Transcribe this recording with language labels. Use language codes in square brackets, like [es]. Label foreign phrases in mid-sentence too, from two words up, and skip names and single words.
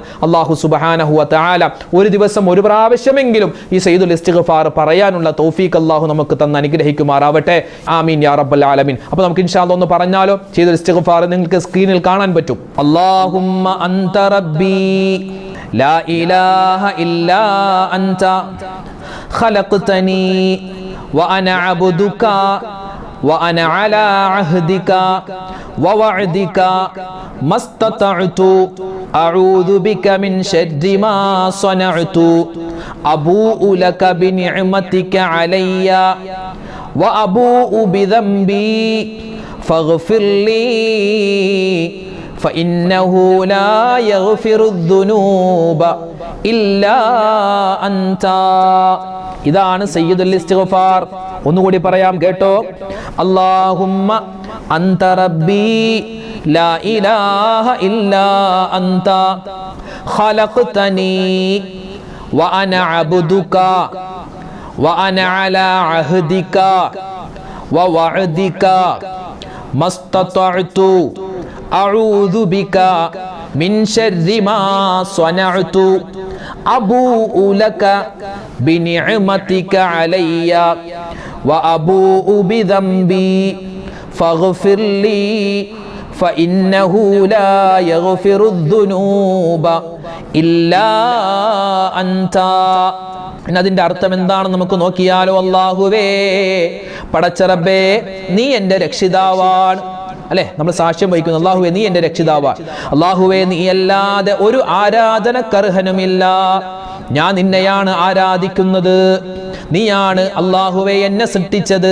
[ar] الله سبحانه وتعالى [ml] ഒരു ദിവസം ഒരു പ്രാവശ്യമെങ്കിലും ഈ [ar] سيد الاستغفار [ml] പറയാനുള്ള തൗഫീഖ് അല്ലാഹു നമുക്ക് തന്ന് അനുഗ്രഹിക്കുമാറാവട്ടെ. [ar] آمين يا رب العالمين. [ml] അപ്പോൾ നമുക്ക് [ar] إن شاء الله [ml] ഒന്ന് പറഞ്ഞാലോ. [ar] سيد الاستغفار [ml] നിങ്ങൾക്ക് സ്ക്രീനിൽ കാണാൻ പറ്റും. [ar] اللهم أنت ربي لا إله إلا أنت خلقتني وأنا عبدك وأنا على عهدك ووعدك ما استطعت أعوذ بك من شر ما صنعت أبوء لك بنعمتك علي وأبوء بذنبي فاغفر لي فإنه لا يغفر الذنوب إلا أنت. [ml] ഇതാണ് [ar] سيد الاستغفار. [ml] ഒന്നുകൂടി പറയാം, കേട്ടോ. [ar] اللهم أنت ربي لا إله إلا أنت خلقتني وأنا عبدك وأنا على عهدك ووعدك ما استطعت أعوذ بك من شر ما صنعت أبوء لك بنعمتك علي وأبوء بذنبي فاغفر لي فإنه لا يغفر الذنوب إلا أنت. [ml] അതിൻ്റെ അർത്ഥം എന്താണെന്ന് നമുക്ക് നോക്കിയാലോ. അല്ലാഹുവേ, പടച്ച റബ്ബേ, നീ എൻ്റെ രക്ഷിതാവാണ്. അല്ലെ, നമ്മൾ സാക്ഷ്യം വഹിക്കുന്നു, അല്ലാഹുവേ നീ എൻ്റെ രക്ഷിതാവാണ്. അല്ലാഹുവേ, നീ അല്ലാതെ ഒരു ആരാധനക്കർഹനുമില്ല. ഞാൻ നിന്നെയാണ് ആരാധിക്കുന്നത്. നീയാണ് അല്ലാഹുവേ എന്നെ സൃഷ്ടിച്ചത്.